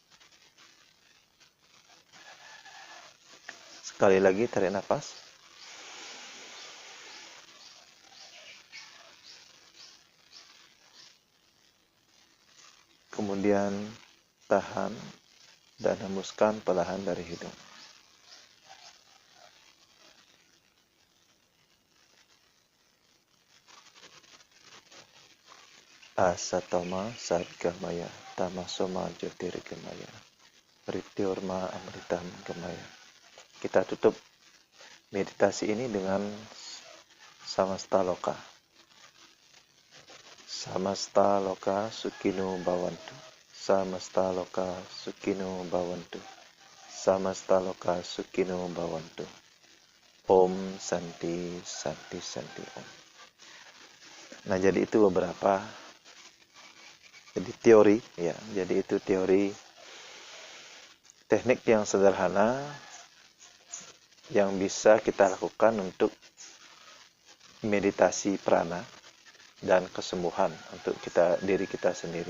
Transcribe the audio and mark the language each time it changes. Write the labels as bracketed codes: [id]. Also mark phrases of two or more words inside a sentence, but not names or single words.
[id] Sekali lagi tarik nafas. Kemudian tahan dan hembuskan perlahan dari hidung. [sa] असतो मा सद्गमय तमसो मा ज्योतिर्गमय मृत्योर्मा अमृतं गमय. [id] Kita tutup meditasi ini dengan [sa] समस्त लोक. समस्त लोकाः सुखिनो भवन्तु. समस्त लोकाः सुखिनो भवन्तु. समस्त लोकाः सुखिनो भवन्तु. ॐ शान्ति शान्ति शान्ति ॐ. [id] Nah, jadi itu beberapa teori, ya. Jadi itu teori teknik yang sederhana yang bisa kita lakukan untuk meditasi prana dan kesembuhan untuk diri kita sendiri.